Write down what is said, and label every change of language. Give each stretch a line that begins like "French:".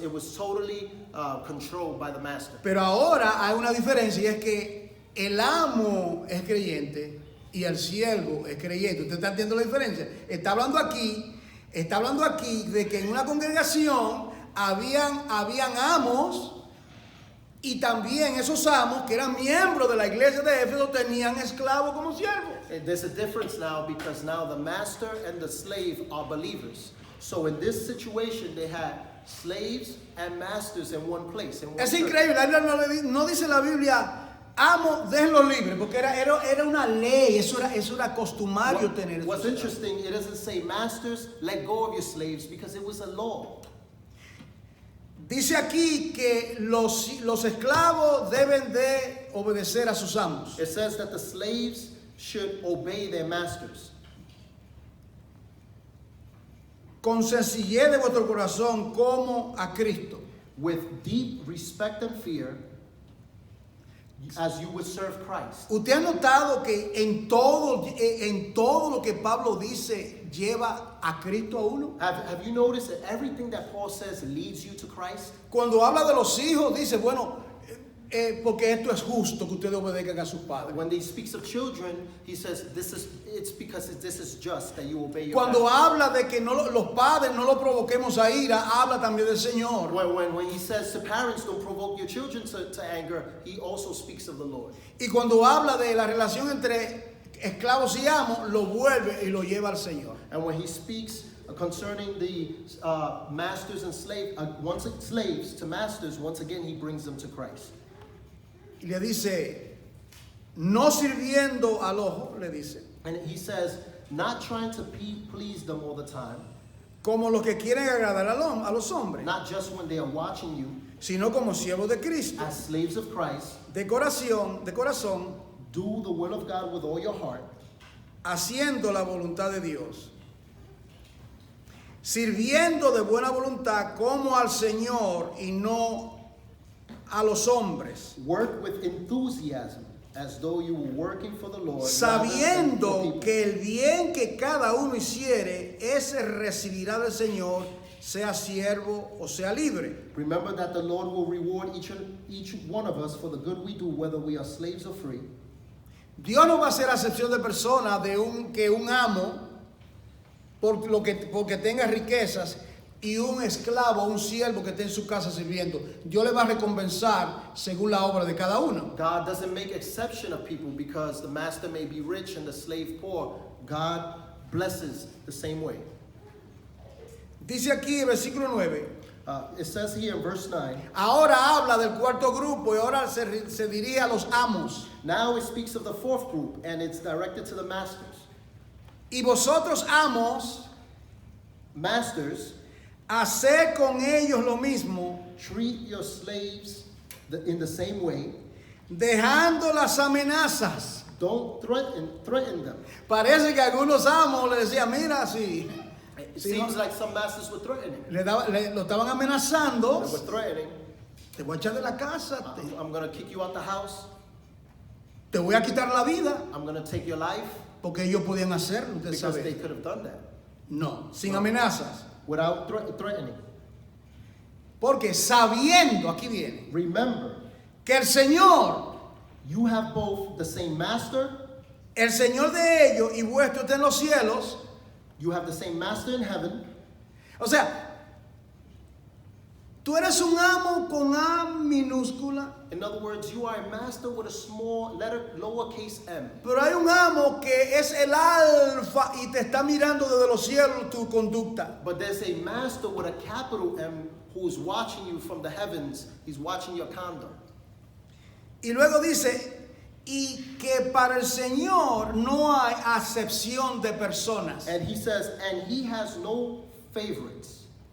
English: It was totally controlled by the master.
Spanish: Pero ahora hay una diferencia y es que el amo es creyente y el siervo es creyente. ¿Usted está entendiendo la diferencia? Está hablando aquí de que en una congregación habían amos y también esos amos que eran miembros de la iglesia de Éfeso tenían esclavos como siervos.
English: There's a difference now because now the master and the slave are believers. So in this situation they had slaves and masters in one place.
Spanish: Es increíble, no dice la Biblia, amo, déjenlo libre, porque era una ley, eso era costumario tener.
English: What's interesting, it doesn't say masters, let go of your slaves, because it was a law.
Spanish: Dice aquí que los esclavos deben de obedecer a sus amos.
English: It says that the slaves should obey their masters.
Spanish: Con sencillez de vuestro corazón como a Cristo.
English: With deep respect and fear, as you would serve Christ.
Spanish: ¿Usted ha notado que en todo lo que Pablo dice lleva a Cristo a uno?
English: Have you noticed that everything that Paul says leads you to Christ?
Spanish: Cuando habla de los hijos dice, bueno, porque esto es justo que ustedes obedezcan a sus padres.
English: When he speaks of children, he says it's because this is just that you obey your
Spanish: Cuando
English: parents.
Spanish: habla de que los padres no lo provoquemos a ira, habla también del Señor.
English: When he says to parents, don't provoke your children to anger, he also speaks of the Lord.
Spanish: Y cuando habla de la relación entre esclavos y amos, lo vuelve y lo lleva al Señor.
English: And when he speaks concerning the masters and slaves to masters, once again he brings them to Christ.
Spanish: Y le dice, no sirviendo al ojo, le dice,
English: And he says, not trying to please them all the time,
Spanish: como los que quieren agradar a los hombres,
English: not just when they are watching you,
Spanish: sino como siervos de Cristo,
English: as slaves of Christ,
Spanish: de corazón,
English: do the will of God with all your heart,
Spanish: haciendo la voluntad de Dios, sirviendo de buena voluntad como al Señor y no a los hombres,
English: work with enthusiasm, as though you were working for the Lord,
Spanish: sabiendo que el bien que cada uno hiciere, ese recibirá del Señor, sea siervo o sea libre.
English: Remember that the Lord will reward each one of us for the good we do, whether we are slaves or free.
Spanish: Dios no va a hacer acepción de personas que un amo, porque tenga riquezas, y un esclavo, un siervo que esté en su casa sirviendo. Dios le va a recompensar según la obra de cada uno.
English: God doesn't make exception of people because the master may be rich and the slave poor. God blesses the same way.
Spanish: Dice aquí en versículo 9.
English: It says here in verse 9.
Spanish: Ahora habla del cuarto grupo y ahora se dirige a los amos.
English: Now it speaks of the fourth group and it's directed to the masters.
Spanish: Y vosotros amos,
English: Masters,
Spanish: haced con ellos lo mismo,
English: treat your slaves in the same way.
Spanish: dejando las amenazas.
English: Don't threaten them.
Spanish: Parece que algunos amos le decían, mira, si
English: It seems like some masters were threatening.
Spanish: lo estaban amenazando,
English: They were threatening.
Spanish: te voy a echar de la casa,
English: I'm going to kick you out the house.
Spanish: te voy a quitar la vida,
English: I'm going to take your life.
Spanish: porque ellos podían hacerlo, usted
English: Because they
Spanish: sabe.
English: could have done that
Spanish: No, sin amenazas.
English: without threatening.
Spanish: Porque sabiendo, aquí viene,
English: Remember,
Spanish: que el Señor,
English: you have both the same master,
Spanish: el Señor de ellos y vuestro está en los cielos.
English: you have the same master in heaven.
Spanish: O sea, tú eres un amo con A minúscula,
English: In other words, you are a master with a small letter, lowercase m.
Spanish: pero hay un amo que es el alfa y te está mirando desde los cielos tu conducta.
English: But there's a master with a capital M who is watching you from the heavens. He's watching your conduct.
Spanish: Y luego dice, y que para el Señor no hay acepción de personas.
English: And he says, and he has no favorites.